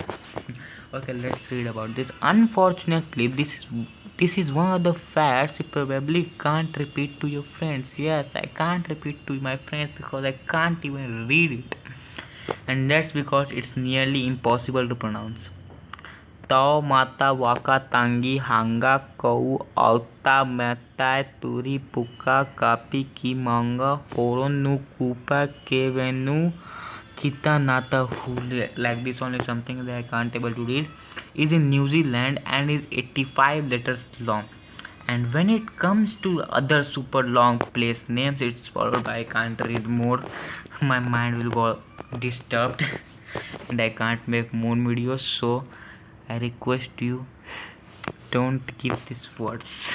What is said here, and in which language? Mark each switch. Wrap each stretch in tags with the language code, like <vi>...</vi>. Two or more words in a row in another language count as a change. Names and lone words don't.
<en>Okay, let's read about this. Unfortunately, this is one of the facts you probably can't repeat to your friends. Yes, I can't repeat to my friends because I can't even read it, and that's because it's nearly impossible to pronounce. Tau mata waka tangi hanga kou auta meta turi puka kapi ki manga horon nu kupa kevenu kita nata hule, like this only, something that I can't able to read, is in New Zealand and is 85 letters long. And when it comes to other super long place names, it's followed by I can't read more. My mind will go disturbed and I can't make more videos, so I request you, don't give these words.</en>